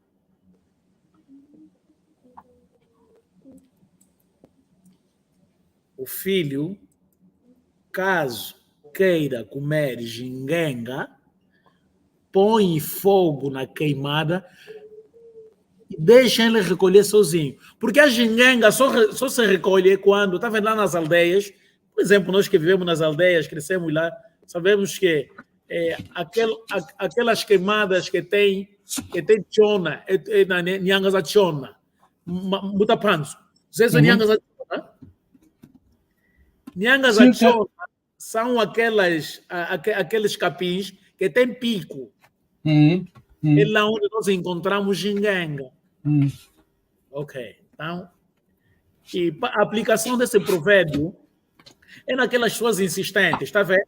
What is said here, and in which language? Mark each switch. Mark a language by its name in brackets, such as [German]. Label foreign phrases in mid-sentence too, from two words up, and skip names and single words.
[Portuguese] O filho, caso queira comer gingenga, põe fogo na queimada e deixa ele recolher sozinho. Porque a gingenga só se recolhe quando, está vendo lá nas aldeias, por exemplo, nós que vivemos nas aldeias, crescemos lá, sabemos que aquelas queimadas que tem chona, nyangas a chona, muita panzo. Vocês são nyangas a chona? Nyangas a chona são aqueles capins que tem pico. É lá onde nós encontramos gingenga. Ok. Então, a aplicação desse provérbio é naquelas pessoas insistentes, está vendo?